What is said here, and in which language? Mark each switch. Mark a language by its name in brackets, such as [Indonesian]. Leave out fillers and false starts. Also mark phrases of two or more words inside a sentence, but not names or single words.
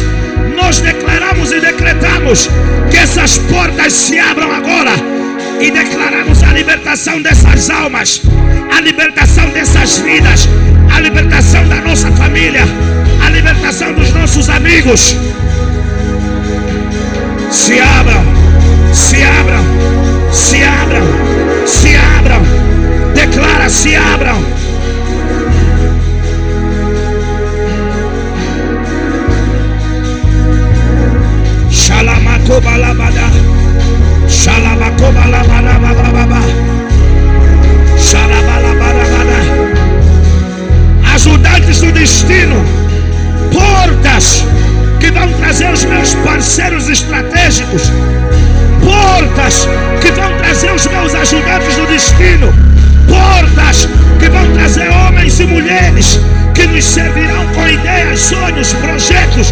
[Portuguese] Nós declaramos e decretamos que essas portas se abram agora e declaramos a libertação dessas almas, a libertação dessas vidas, a libertação da nossa família, a libertação dos nossos amigos. Se abram, se abram, se abram, se abram. Declara, se abram. Shalamakobalabada, shalamakobalabada, shalabalabarabada. Ajudantes do destino, portas que vão trazer os meus parceiros estratégicos, portas que vão trazer os meus ajudantes do destino, portas que vão trazer homens e mulheres que nos servirão com ideias, sonhos, projetos.